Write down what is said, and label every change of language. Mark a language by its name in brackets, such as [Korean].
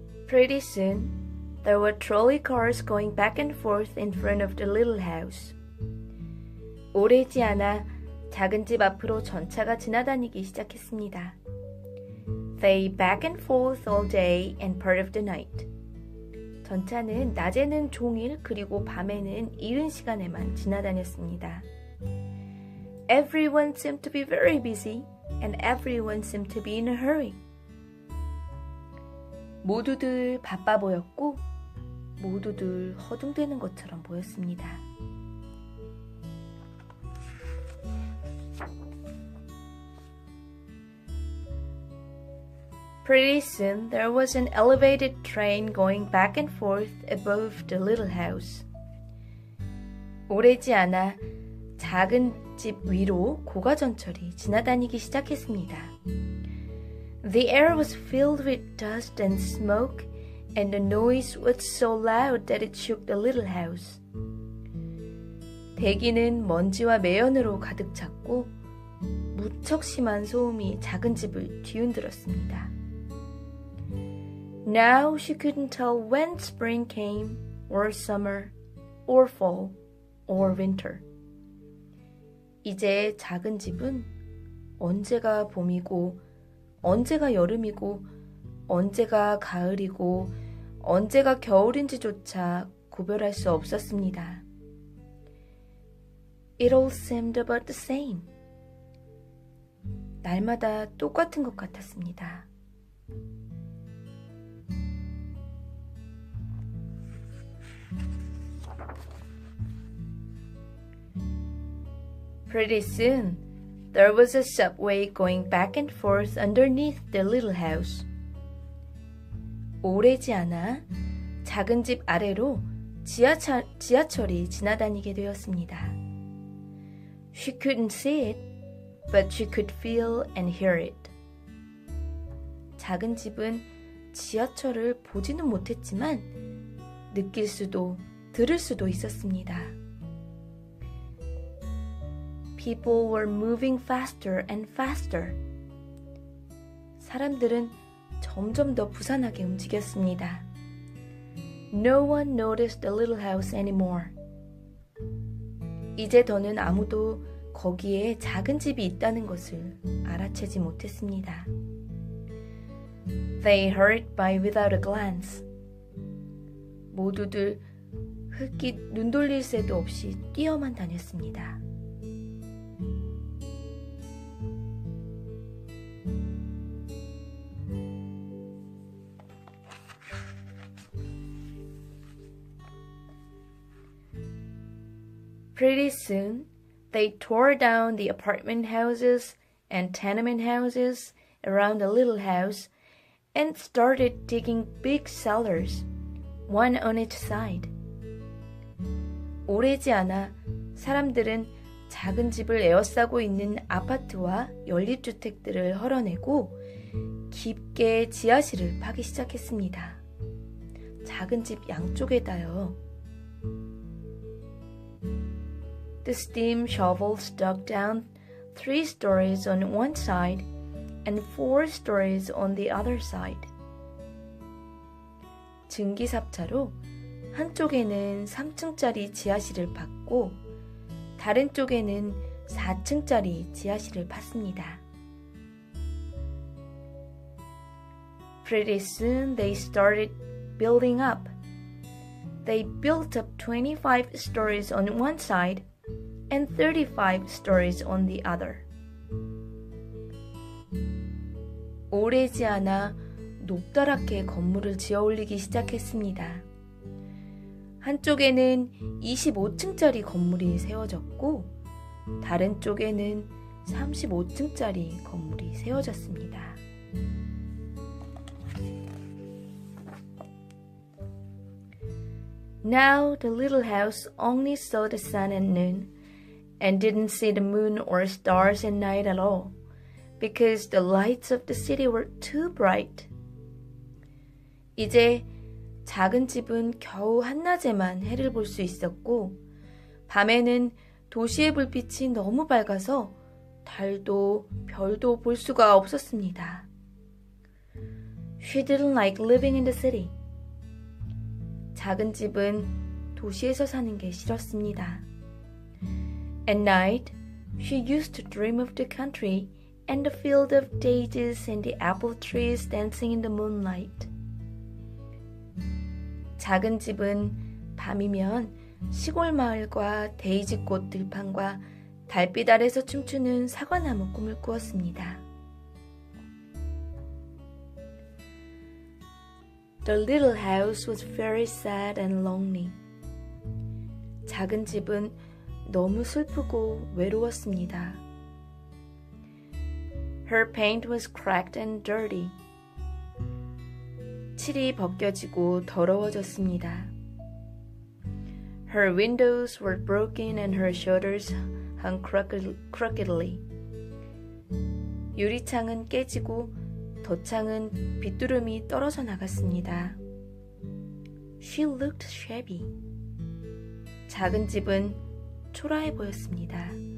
[English] Pretty soon, there were trolley cars going back and forth in front of the little house. [Korean] 오래지 않아 작은 집 앞으로 전차가 지나다니기 시작했습니다. [English] They back and forth all day and part of the night. [Korean] 전차는 낮에는 종일 그리고 밤에는 이른 시간에만 지나다녔습니다. [English] Everyone seemed to be very busy and everyone seemed to be in a hurry. [Korean] 모두들 바빠 보였고 모두들 허둥대는 것처럼 보였습니다. [English] Pretty soon there was an elevated train going back and forth above the little house. [Korean] 오래지 않아 작은 집 위로 고가전철이 지나다니기 시작했습니다. [English] The air was filled with dust and smoke, and the noise was so loud that it shook the little house. [Korean] 대기는 먼지와 매연으로 가득 찼고 무척 심한 소음이 작은 집을 뒤흔들었습니다. [English] Now she couldn't tell when spring came, or summer, or fall, or winter. [Korean] 이제 작은 집은 언제가 봄이고 언제가 여름이고 언제가 가을이고 언제가 겨울인지조차 구별할 수 없었습니다. [English] It all seemed about the same. [Korean] 날마다 똑같은 것 같았습니다. [English] Pretty soon, there was a subway going back and forth underneath the little house. [Korean] 오래지 않아 작은 집 아래로 지하철이 지나다니게 되었습니다. [English] She couldn't see it, but she could feel and hear it. [Korean] 작은 집은 지하철을 보지는 못했지만 느낄 수도 들을 수도 있었습니다. [English] People were moving faster and faster. [Korean] 사람들은 점점 더 부산하게 움직였습니다. [English] No one noticed the little house anymore. [Korean] 이제 더는 아무도 거기에 작은 집이 있다는 것을 알아채지 못했습니다. [English] They hurried by without a glance. [Korean] 모두들 흙깃 눈 돌릴 새도 없이 뛰어만 다녔습니다. [English] Pretty soon, they tore down the apartment houses and tenement houses around the little house and started digging big cellars, one on each side. [Korean] 오래지 않아 사람들은 작은 집을 에워싸고 있는 아파트와 연립주택들을 헐어내고 깊게 지하실을 파기 시작했습니다. 작은 집 양쪽에다요. [English] The steam shovels dug down 3 stories on one side and 4 stories on the other side. [Korean] 증기삽차로 한쪽에는 3층짜리 지하실을 팠고 다른 쪽에는 4층짜리 지하실을 팠습니다. [English] Pretty soon they started building up. They built up 25 stories on one side and 35 stories on the other. [Korean] 오래지 않아 높다랗게 건물을 지어 올리기 시작했습니다. 한쪽에는 25층짜리 건물이 세워졌고 다른 쪽에는 35층짜리 건물이 세워졌습니다. [English] Now the little house only saw the sun at noon and didn't see the moon or stars at night at all because the lights of the city were too bright. [Korean] 이제 작은 집은 겨우 한낮에만 해를 볼 수 있었고 밤에는 도시의 불빛이 너무 밝아서 달도 별도 볼 수가 없었습니다. [English] She didn't like living in the city. [Korean] 작은 집은 도시에서 사는 게 싫었습니다. [English] At night, she used to dream of the country and the field of daisies and the apple trees dancing in the moonlight. [Korean] 작은 집은 밤이면 시골 마을과 데이지꽃 들판과 달빛 아래서 춤추는 사과나무 꿈을 꾸었습니다. [English] The little house was very sad and lonely. [Korean] 작은 집은 너무 슬프고 외로웠습니다. [English] Her paint was cracked and dirty. [Korean] 칠이 벗겨지고 더러워졌습니다. [English] Her windows were broken and her shutters hung crookedly. [Korean] 유리창은 깨지고 덧창은 빗두름이 떨어져 나갔습니다. [English] She looked shabby. [Korean] 작은 집은 초라해 보였습니다.